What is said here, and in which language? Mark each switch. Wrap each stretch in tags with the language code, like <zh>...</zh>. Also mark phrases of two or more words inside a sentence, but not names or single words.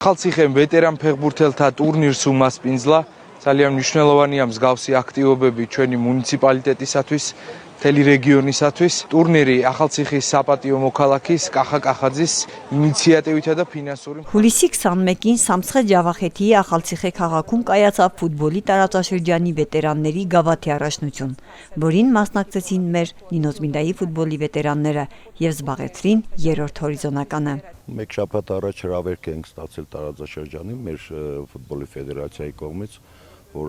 <ka>Ახალციხემ ვეტერან ფეხბურთელთა ტურნირს უმასპინძლა. ძალიან მნიშვნელოვანია მსგავსი აქტივობები ჩვენი მუნიციპალიტეტისათვის, მთელი რეგიონისათვის. ტურნირი ახალციხის საპატიო მოქალაქის კახა კახაძის ინიციატივითა და ֆինանսური.</ka> <hy>Հուլիսի 21-ին Սամսխե Ջավախեթիի Ախալցիխե քաղաքում կայացավ ֆուտբոլի տարածաշրջանի վետերանների գավաթի առաջնություն, որին մասնակցեցին մեր Նինոզմինդայի ֆուտբոլի վետերանները եւ զբաղեցրին երրորդ հորիզոնականը։ Մեկ շաբաթ առաջ հրավերք ենք ստացել տարածաշրջանին մեր ֆուտբոլի ֆեդերացիայի կողմից, որ</hy>